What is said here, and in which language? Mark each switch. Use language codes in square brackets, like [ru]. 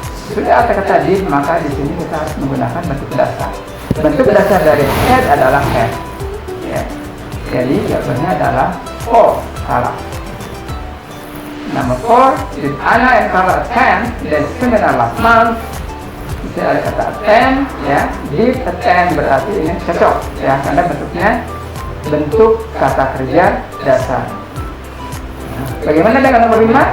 [id] Sudah ada kata did, maka di sini kita harus menggunakan bentuk dasar. Bentuk dasar dari had adalah had. Ya. Jadi jawabannya adalah false, salah. Nomor 4, [en] did Anna and Carla attend the seminar last month? [id] Di sini ada kata attend, ya. Did attend berarti ini cocok, ya, karena bentuknya bentuk kata kerja dasar. Bagaimana dengan nomor 5?